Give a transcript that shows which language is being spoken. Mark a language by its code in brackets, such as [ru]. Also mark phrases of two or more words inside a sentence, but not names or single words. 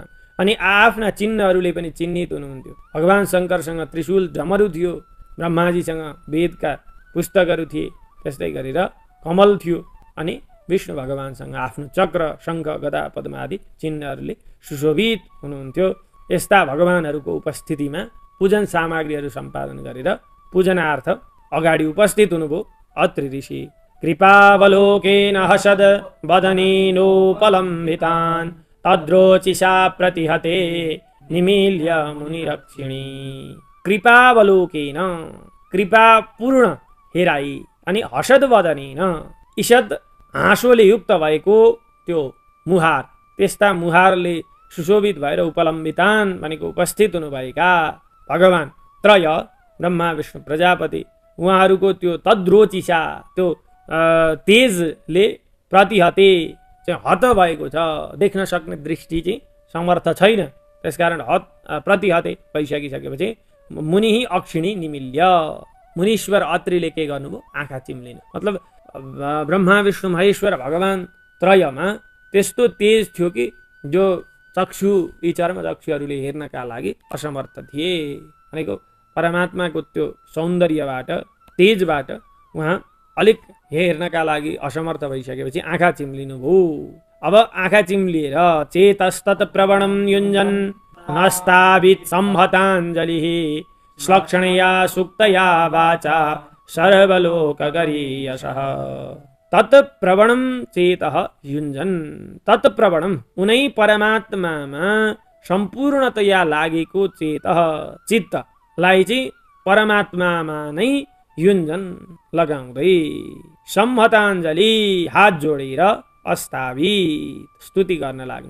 [ne] अनि आफ्ना चिन्हहरूले पनि चिन्हित हुनुहुन्थ्यो। भगवान शङ्करसँग त्रिशूल डमरू थियो, ब्रह्माजीसँग वेदका पुस्तकहरू थिए, त्यस्तै गरेर कमल थियो। अनि विष्णु भगवानसँग आफ्नो चक्र शङ्ख गदा पद्म आदि चिन्हहरूले सुशोभित हुनुहुन्थ्यो। यस्ता भगवानहरूको उपस्थितिमा पूजन सामग्रीहरू सम्पादन गरेर पूजनार्थ अगाडि उपस्थित हुनुभयो अत्रि ऋषि। [sa] कृपावलोकेन हसद वदनेनोपलम्बितान् तद्रोचिषा प्रतिहते निमील्य मुनिरक्षिणी। [ne] कृपावलोकेन कृपापूर्ण हेराई, अनि [sa] हसद वदनेन [ne] ईषद हाँसोले युक्त भएको त्यो मुहार, त्यस्ता मुहारले सुशोभित भएर उपलम्बितान् भनेको उपस्थित हुनुभएका भगवान त्रय ब्रह्मा विष्णु प्रजापति, उहाँहरूको त्यो तद्रोचिषा त्यो तेजले प्रतिहते चाहिँ हत भएको छ। देख्न सक्ने दृष्टि चाहिँ समर्थ छैन, त्यसकारण प्रतिहते भइसकिसकेपछि [sa] मुनि अक्षिणी निमिल्य, [ne] मुनीश्वर अत्रिले के गर्नुभयो, आँखा चिम्लिनु। मतलब ब्रह्मा विष्णु महेश्वर भगवान त्रयमा त्यस्तो तेज थियो कि जो चक्षु यी चर्म चक्षुहरूले हेर्नका लागि असमर्थ थिए। भनेको परमात्माको त्यो सौन्दर्यबाट तेजबाट उहाँ अलिक हेर्नका लागि असमर्थ भइसकेपछि आँखा चिम्लिनुभयो। अब आँखा चिम्लिएर [sa] चेतस्तत् प्रवणं युञ्जन् नस्तावित् संहताञ्जलिः श्लक्षणया सुक्तया वाचा सर्वलोकगरीयसः। तत् प्रवणं चेतः युञ्जन्, तत् प्रवणं [ne] उनै परमात्मामा सम्पूर्णतया लागेको चेतः चित्तलाई चाहिँ परमात्मामा नै युञ्जन लगाउँदै संहताञ्जलि हात जोडेर अस्तावित स्तुति गर्न लाग्नु।